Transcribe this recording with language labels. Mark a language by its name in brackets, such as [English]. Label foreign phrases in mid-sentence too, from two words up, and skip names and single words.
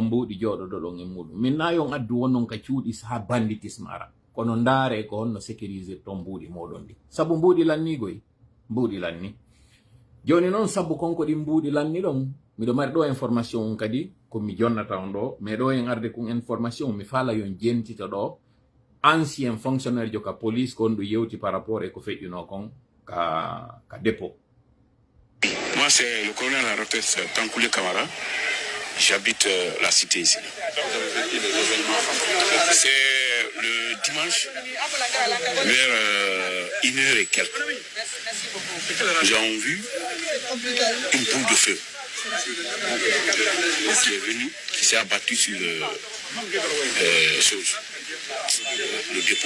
[Fula] mbuɗi joɗoɗo ɗon e muɗum min na yon addu wonnon ka cuuɗi ha banditisme ara kono ndaare ko honno sécuriser ton mbuɗi moɗon ɗi sabu mbuɗi lannigoy mbuɗi lanni joni noon sabu konko ɗi mbuɗi lanni ɗon miɗo mari ɗo information kadi ko mi jonnata on ɗo mais ɗo en arde kon information mi fala yon jentita ɗo [French] ancien fonctionnaire [Fula] jo ka police kon ɗo yewti [French] par rapport [Fula] e ko feƴƴuno kon ka dépôt. [French] Moi, c'est le colonel à la retraite Tankoulé Camara. J'habite la cité ici. C'est le dimanche, vers 1h et quelques. Nous avons vu une boule de feu qui est venue, qui s'est abattue sur le dépôt.